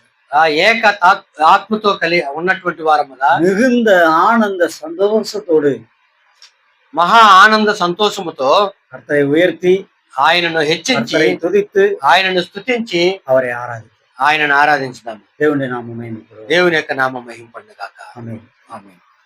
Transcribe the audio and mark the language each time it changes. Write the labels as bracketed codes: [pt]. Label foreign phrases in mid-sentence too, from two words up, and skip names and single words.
[te] ఏక ఆత్మతో ఉన్నటువంటి వారముగా, [ta] மிகுந்த ஆனந்த சந்தோஷத்தோடு, [te] మహా ఆనంద సంతోషముతో [ta] கர்த்தரை உயர்த்தி [te] ఆయనను హెచ్చించి [ta] துதித்து [te] ఆయనను స్తుతించి [ta] அவரை ஆராதித்து [te] ఆయనను ఆరాధించుదాము. దేవుని నామం మహిమ. దేవుని యొక్క నామం మహింపండుగాక. ఆమేన్. ఆమేన్.